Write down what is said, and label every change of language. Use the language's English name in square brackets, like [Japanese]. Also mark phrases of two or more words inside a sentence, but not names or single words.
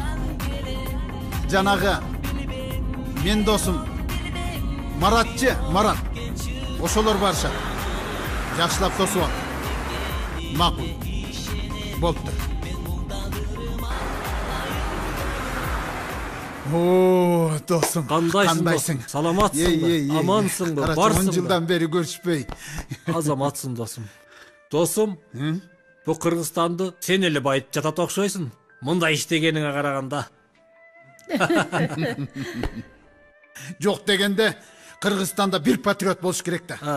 [Kyrgyz] Жанагы мен досум Маратчы, Марат. Ошолор барышат. Жакшылап тосуп ал. Макул. Болуптур. О, досым. Кандайсың? Саламатсың? Амансың ба? Барсың ба? 10 жылдан бери көрүшпөй. Азаматсың досым. Досым, бу Кыргызстанды сен эле байытып жатат окшойсуң. Мындай иштегениңе караганда. Жок дегенде Кыргызстанда бир патриот болуш керек да.